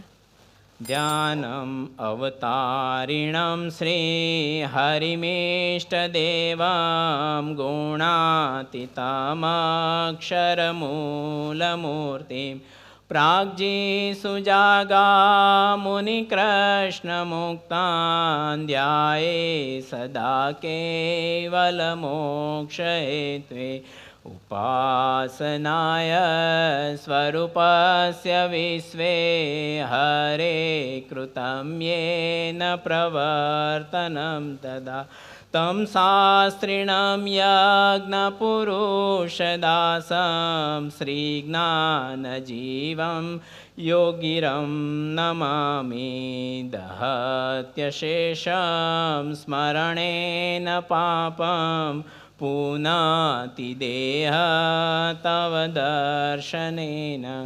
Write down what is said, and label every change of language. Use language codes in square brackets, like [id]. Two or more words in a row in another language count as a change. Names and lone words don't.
[sa] ધ્યાનમ અવતારિણમ શ્રી હરિમેષ્ટદેવમ ગુણાતીતમક્ષરમૂલમૂર્તિમ પ્રાગ્જી સુજાગા મુનિકૃષ્ણમુક્તાન ધ્યાયે સદા કેવલમોક્ષહેત્વે उपासनाय स्वरूपस्य विश्वे हरे कृतं येन प्रवर्तनं तदा तं शास्त्रिणं यज्ञपुरुषदासं श्रीज्ञानजीवं योगिरं नमामि दहत्यशेषं स्मरणेन पापं पुनाति देह तव दर्शनेन